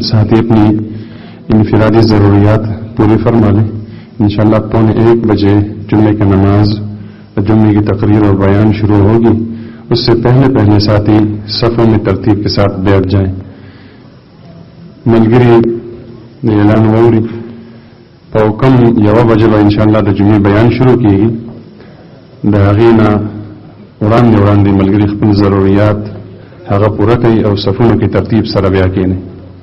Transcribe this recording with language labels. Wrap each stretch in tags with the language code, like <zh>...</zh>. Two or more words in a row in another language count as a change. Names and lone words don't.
<ur>ساتھی اپنی انفرادی ضروریات پوری فرما لیں۔ انشاءاللہ 1:15 بجے جمعے کی نماز، جمعے کی تقریر اور بیان شروع ہوگی۔ اس سے پہلے ساتھی صفوں میں ترتیب کے ساتھ بیٹھ جائیں۔</ur> <ps>ملگری اعلان ووري په کم 1 بجې به انشاءاللہ د جمعې بیان شروع کیږي۔ د هغې نه وړاندې ملګري خپل ضروريات هغه پوره کوي او صفونو کې ترتیب سره بیا کېني۔</ps>